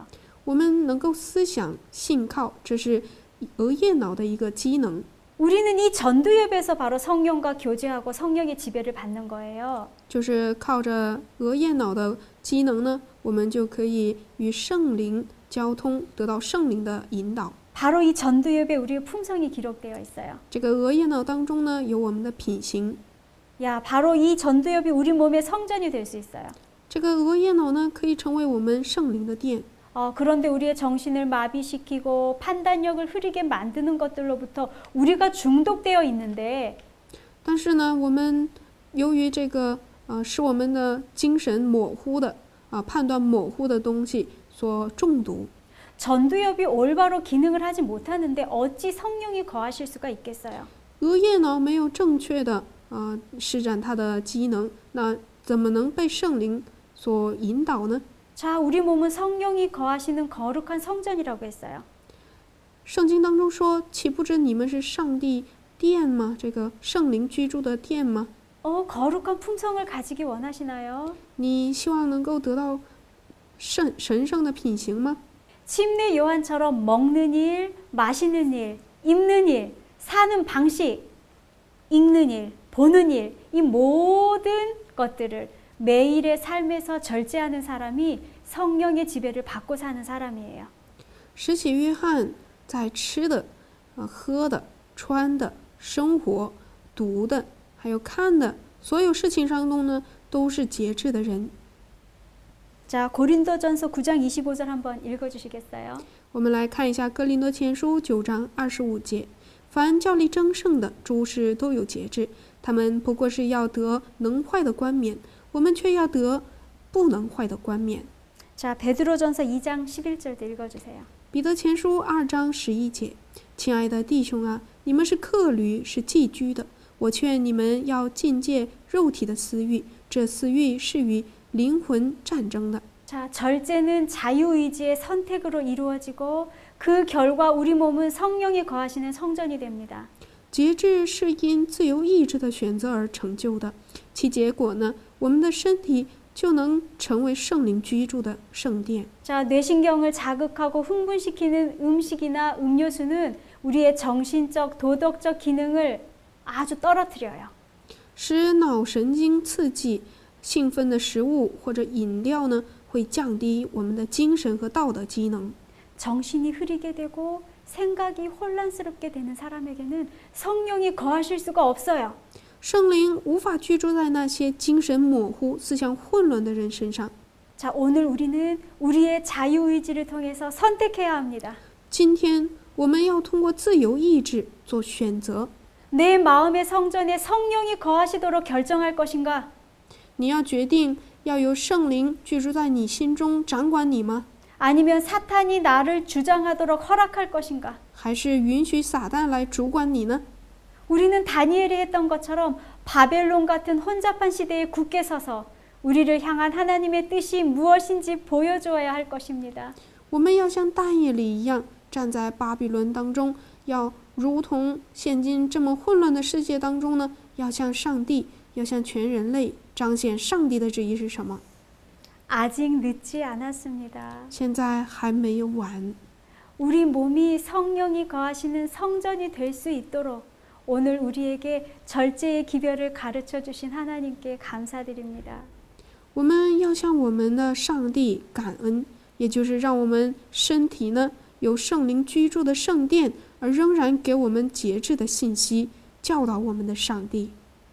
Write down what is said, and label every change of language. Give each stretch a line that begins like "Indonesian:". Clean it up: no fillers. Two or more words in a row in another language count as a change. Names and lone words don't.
Chinese: 我们能够思想、信靠，这是额叶脑的一个机能。
Korean: 우리는 이 전두엽에서 바로 성령과 교제하고 성령의 지배를 받는 거예요.
Chinese: 就是靠着额叶脑的机能呢，我们就可以与圣灵交通，得到圣灵的引导。
Korean: 바로 이 전두엽에 우리의 품성이 기록되어 있어요.
Chinese: 这个额叶脑当中呢，有我们的品行。
Korean: 야, 바로 이 전두엽이 우리 몸의 성전이 될 수 있어요.
Chinese: 这个额叶脑呢，可以成为我们圣灵的殿。
Korean: 그런데 우리의 정신을 마비시키고 판단력을 흐리게 만드는 것들로부터 우리가 중독되어 있는데
Chinese: 但是呢，我们由于这个使我们的精神模糊的判断模糊的东西所中毒。
Korean: 전두엽이 올바로 기능을 하지 못하는데 어찌 성령이 거하실 수가 있겠어요?
Chinese: 额叶脑没有正确的施展它的机能，那怎么能被圣灵所引导呢？
Korean: 자, 우리 몸은 성령이 거하시는 거룩한 성전이라고 했어요.
Chinese: 圣经当中说，岂不知你们是上帝殿吗？这个圣灵居住的殿吗？
Korean: 거룩한 품성을 가지기 원하시나요?
Chinese: 你希望能够得到神圣的品行吗？
Korean: 침례 요한처럼 먹는 일, 마시는 일, 입는 일, 사는 방식, 읽는 일, 보는 일, 이 모든 것들을 매일의 삶에서 절제하는 사람이 성령의 지배를 받고 사는 사람이에요.
Chinese: 施洗约翰在吃的、喝的、穿的、生活、读的，还有看的所有事情上中呢，都是节制的人。
Korean: 자, 고린도전서 9장 25절 한번 읽어주시겠어요?
Chinese: 我们来看一下哥林多前书9章25节：凡教力争胜的诸事都有节制，他们不过是要得能坏的冠冕，我们却要得不能坏的冠冕。
Korean: 자, 베드로전서 2장 11절도 읽어주세요.
Chinese: 彼得前书2章11节：亲爱的弟兄啊，你们是客旅，是寄居的，我劝你们要禁戒肉体的私欲，这私欲是与灵魂战争的。
Korean: 자, 절제는 자유의지의 선택으로 이루어지고 그 결과 우리 몸은 성령이 거하시는 성전이 됩니다.
Chinese: 节制是因自由意志的选择而成就的，其结果呢，我们的身体就能成为圣灵居住的圣殿。
Korean: 자, 뇌신경을 자극하고 흥분시키는 음식이나 음료수는 우리의 정신적, 도덕적 기능을 아주 떨어뜨려요.
Chinese: 使脑神经刺激、兴奋的食物或者饮料呢，会降低我们的精神和道德机能。
Korean: 정신이 흐리게 되고 생각이 혼란스럽게 되는 사람에게는 성령이 거하실 수가 없어요.
Chinese: 圣灵无法居住在那些精神模糊、思想混乱的人身上。
Korean: 자, 오늘 우리는 우리의 자유의지를 통해서 선택해야 합니다.
Chinese: 今天我们要通过自由意志做选择。
Korean: 내 마음의 성전에 성령이 거하시도록 결정할 것인가?
Chinese: 你要决定要有圣灵居住在你心中，掌管你吗？
Korean: 아니면 사탄이 나를 주장하도록 허락할 것인가?
Chinese: 还是允许撒旦来主管你呢？
Korean: 우리는 다니엘이 했던 것처럼 바벨론 같은 혼잡한 시대에 굳게 서서 우리를 향한 하나님의 뜻이 무엇인지 보여주어야 할 것입니다.
Chinese: 我们要像但以理一样，站在巴比伦当中，要如同现今这么混乱的世界当中呢，要向上帝，要向全人类彰显上帝的旨意是什么。
Korean: 아직 늦지 않았습니다.
Chinese: 现在还没有完。
Korean: 우리 몸이 성령이 거하시는 성전이 될 수 있도록 오늘 우리에게 절제의 기별을 가르쳐 주신 하나님께 감사드립니다.
Chinese: 我们要向我们的上帝感恩，也就是让我们身体呢有圣灵居住的圣殿，而仍然给我们节制的信息，教导我们的上帝。